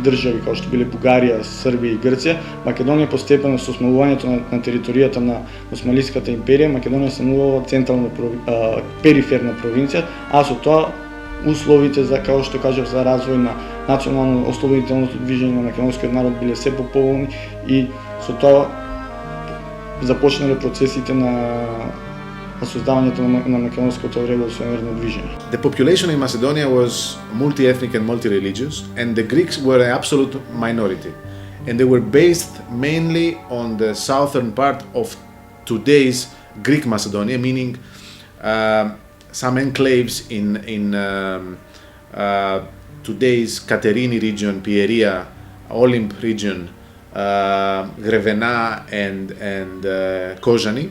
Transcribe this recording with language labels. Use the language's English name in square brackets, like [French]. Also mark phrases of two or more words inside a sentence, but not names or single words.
[Macedonian] држави, како што биле Бугарија, Србија и Грција, Македонија постепено со смалувањето на територијата на Османлиската империја, Македонија станува централна периферна провинција, а со тоа условите за, како што кажав, за развој на национално ослободителното движење на македонскиот народ биле се пополни и со тоа започнале процесите на создавањето на македонското револуционерно движење. [English] The population in Macedonia was multi-ethnic and multi-religious, and the Greeks were an absolute minority. And they were based mainly on the southern part of today's Greek Macedonia, meaning some enclaves in today's Katerini region, Pieria, Olymp region, Grevena and Kozani.